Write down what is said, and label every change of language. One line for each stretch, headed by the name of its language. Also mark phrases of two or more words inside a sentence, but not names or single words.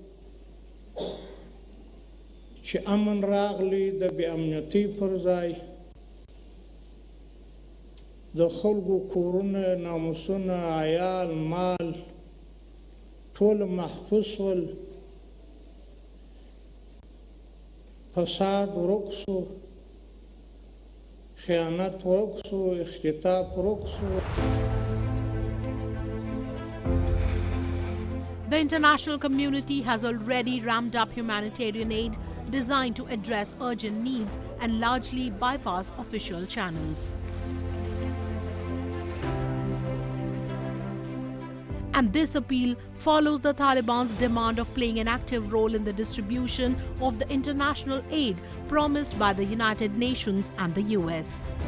Pashto: چې امن راغلی د بې امنیتۍ پر ځای د خلکو کورونه ناموسونه عیال مال ټول محفوظ شول فساد ورک شو خیانت ورک شو اختطاف ورک شو.
English: The international community has already ramped up humanitarian aid designed to address urgent needs and largely bypass official channels. And this appeal follows the Taliban's demand of playing an active role in the distribution of the international aid promised by the United Nations and the US.